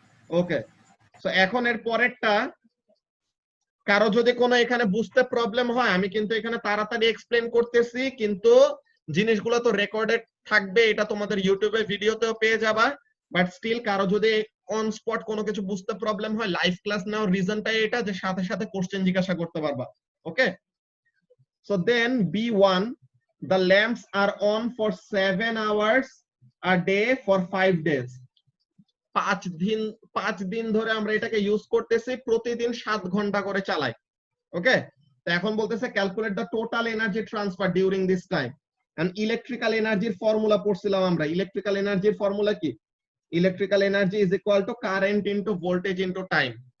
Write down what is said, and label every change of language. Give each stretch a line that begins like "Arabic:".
Bangla: ওকে, so এখন এর পরেরটা, কারো যদি কোনো এখানে বুঝতে প্রবলেম হয়, আমি কিন্তু এখানে তাড়াতাড়ি এক্সপ্লেন করতেছি, কিন্তু জিনিসগুলো তো রেকর্ডেড থাকবে, এটা তোমাদের ইউটিউবে ভিডিওতেও পেয়ে যাবা। বাট স্টিল কারো যদি অন স্পট কোনো কিছু বুঝতে প্রবলেম হয়, লাইভ ক্লাস নেওয়ার রিজনটাই এটা যে সাথে সাথে কোশ্চেন জিজ্ঞাসা করতে পারবা।
English: Okay, so then B1, the lamps are on for 7 hours a day for 5 days.
Bangla: 5 দিন ধরে আমরা এটাকে ইউজ করতেছি, প্রতিদিন 7 ঘন্টা করে চালাই। ওকে, তো এখন বলতেছে
English: Calculate the total energy transfer during this time.
Bangla: And electrical এনার্জির ফর্মুলা পড়ছিলাম আমরা। ইলেকট্রিক্যাল এনার্জির ফর্মুলা কি?
English: Electrical energy is equal to current into voltage into time.